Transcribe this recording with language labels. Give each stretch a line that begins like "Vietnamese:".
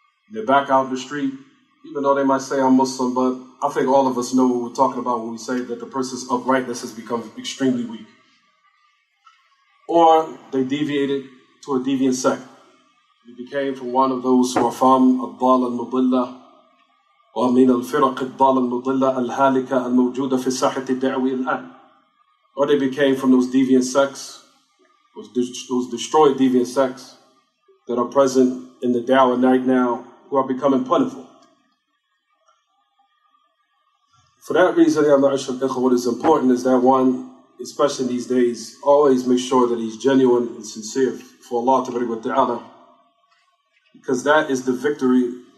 English: They're back out in the street, even though they might say I'm Muslim, but I think all of us know what we're talking about when we say that the person's uprightness has become extremely weak. Or they deviated to a deviant sect. They became from one of those who are from
Arabic: الضالة المضلة ومن الفرق الضالة المضلة الهالكة الموجودة في ساحة الدعوة الآن.
English: Or they became from those deviant sects, those destroyed deviant sects that are present in the da'wah right now, who are becoming plentiful. For that reason, what is important is that one, especially in these days, always make sure that he's genuine and sincere for Allah Ta'ala, because that is the victory